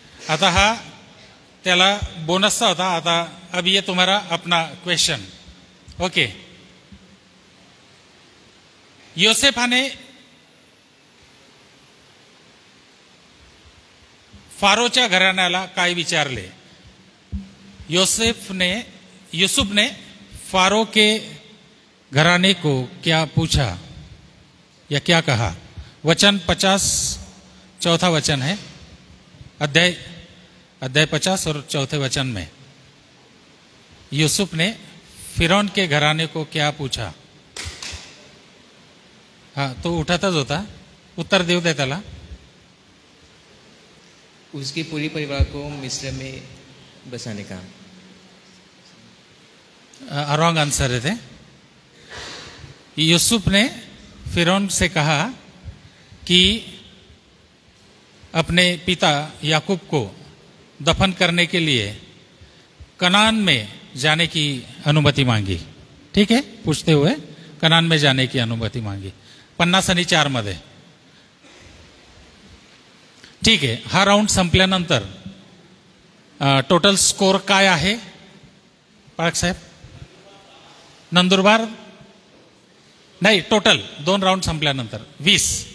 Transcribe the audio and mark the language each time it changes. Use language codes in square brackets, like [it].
[mr] आता हा त्याला बोनसचा होता. [hi] आता अब ये तुम्हारा अपना क्वेश्चन. ओके. [mr] योसेफाने फारोच्या घराण्याला काय विचारले? [hi] यूसुफ ने फारो के घराने को क्या पूछा या क्या कहा? वचन 50, चौथा वचन है. अध्याय 50 और चौथे वचन में यूसुफ ने फिरौन के घराने को क्या पूछा? [mr] हाँ, तो उठातच होता. उत्तर देऊ दे त्याला. [hi] उसके पूरे परिवार को मिस्र में बसाने का. रॉन्ग आंसर है थे. यूसुफ ने फिरौन से कहा कि अपने पिता याकूब को दफन करने के लिए कनान में जाने की अनुमति मांगी. ठीक है, पूछते हुए कनान में जाने की अनुमति मांगी. [mr] 50 आणि 4 मध्ये. ठीक आहे. हा राऊंड संपल्यानंतर टोटल स्कोर काय आहे पाळक साहेब? नंदुरबार नाही, टोटल 2 राऊंड संपल्यानंतर 20.